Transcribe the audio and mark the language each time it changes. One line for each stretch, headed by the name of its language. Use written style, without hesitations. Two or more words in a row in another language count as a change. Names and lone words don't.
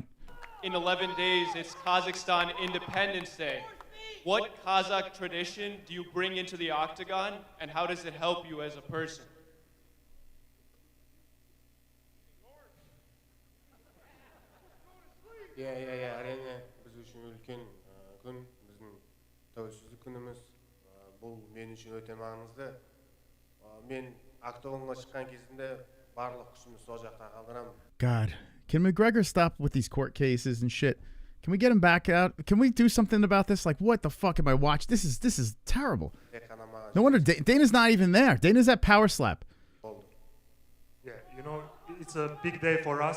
English: In 11 days, it's Kazakhstan Independence Day. What Kazakh tradition do you bring into the octagon, and how does it help you as a person? Yeah,
Kazakh: әрине біз үшін үлкен күн, біздің тәуелсіздік күніміз. Бұл мен үшін өте маңызды. Мен октагонға шыққан кезінде барлық күшімді сол жақта қалдырамын.
English: God, can McGregor stop with these court cases and shit? Can we get him back out? Can we do something about this? Like, what the fuck am I watching? This is terrible. No wonder Dana's not even there. Dana's at Power Slap. Yeah, you know, it's a big day for us.